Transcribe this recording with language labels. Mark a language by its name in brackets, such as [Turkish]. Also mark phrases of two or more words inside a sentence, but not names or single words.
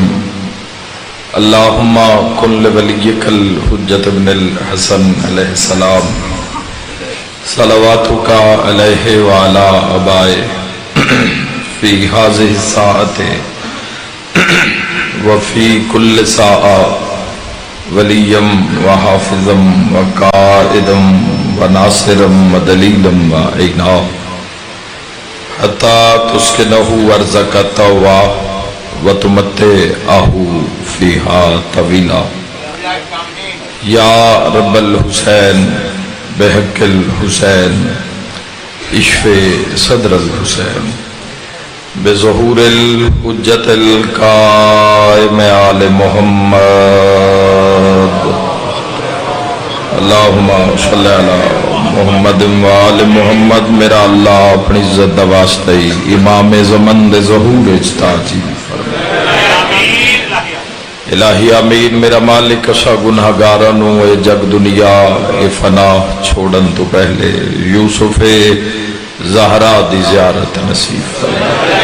[Arabic] اللہم کن لولیک الحجت ابن الحسن علیہ السلام صلواتک علیہ وعلا آبائے فی ہذہ الساعۃ وفی کل ساعہ ولیم وحافظم وقائدم وناصرم ودلیلم وعینا حتی تسکنہ ارضک طوعا وتمتعہ فیہا طویلا۔ یا رب الحسین بحق الحسین اشف صدر الحسین بظہور الحجت القائم آل محمد۔ اللہم صلی علی محمد وآل محمد۔ [Punjabi] میرا اللہ اپنی عزت دا واسطہ امام زمن دے ظہور اجتاجی الہی آمین۔ میرا مالک اسا گناہگارانوں اے جگ دنیا اے فنا چھوڑن تو پہلے یوسف زہرا دی زیارت نصیب فرما۔